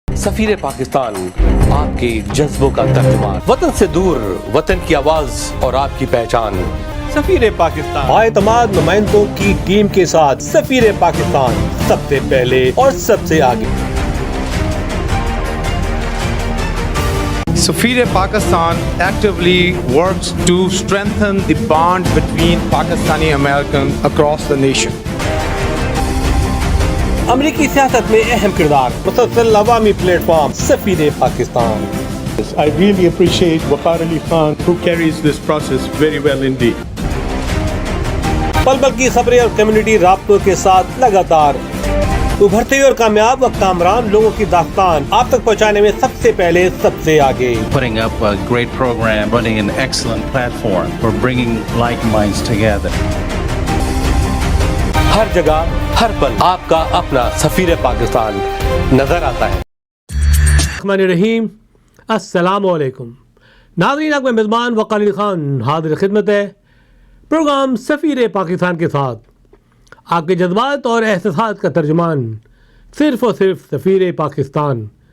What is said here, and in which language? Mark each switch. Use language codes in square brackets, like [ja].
[ur] سفیر پاکستان آپ کے جذبوں کا ترجمان، وطن سے دور وطن کی آواز اور آپ کی پہچان، سفیر پاکستان بااعتماد نمائندوں کی ٹیم کے ساتھ سفیر پاکستان سب سے پہلے اور سب سے آگے۔ [en] Safir Pakistan actively works to strengthen the bond between Pakistani Americans across the nation. [ur] امریکی سیاست میں اہم کردار، مسلسل عوامی پلیٹ فارم سفیر Pakistan. [en] I really appreciate Waqar Ali Khan, who carries this process very well indeed. [ur] پل پل کی خبریں اور کمیونٹی رابطوں کے ساتھ لگاتار ابھرتے ہوئے اور کامیاب کامران لوگوں کی داستان آپ تک پہنچانے میں سب سے پہلے سب سے آگے۔ [en] Putting up a great program, running an excellent platform for bringing like minds together. [ur] ہر جگہ ہر پل آپ کا اپنا سفیر پاکستان نظر آتا ہے۔ الرحمن الرحیم، السلام علیکم ناظرین، آپ کا میزبان وقار علی خان حاضر خدمت ہے پروگرام سفیر پاکستان کے ساتھ، آپ کے جذبات اور احساسات کا ترجمان، صرف اور صرف سفیر پاکستان،